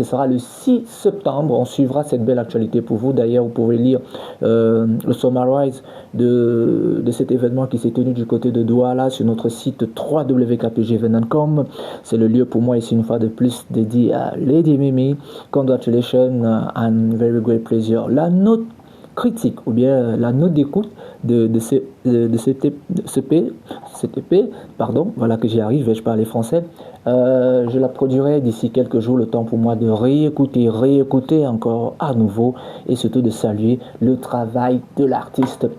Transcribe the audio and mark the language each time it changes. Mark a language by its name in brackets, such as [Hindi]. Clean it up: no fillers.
[French] Ce sera le 6 septembre. On suivra cette belle actualité pour vous. D'ailleurs, vous pouvez lire le summarize de cet événement qui s'est tenu du côté de Douala sur notre site www.kpgvenant.com. C'est le lieu pour moi ici une fois de plus dédié à Lady Mimi. [English] Congratulations and very great pleasure. [French] La note critique ou bien la note d'écoute de cet EP, pardon, voilà que j'y arrive, vais-je parler français, je la produirai d'ici quelques jours, le temps pour moi de réécouter encore à nouveau et surtout de saluer le travail de l'artiste.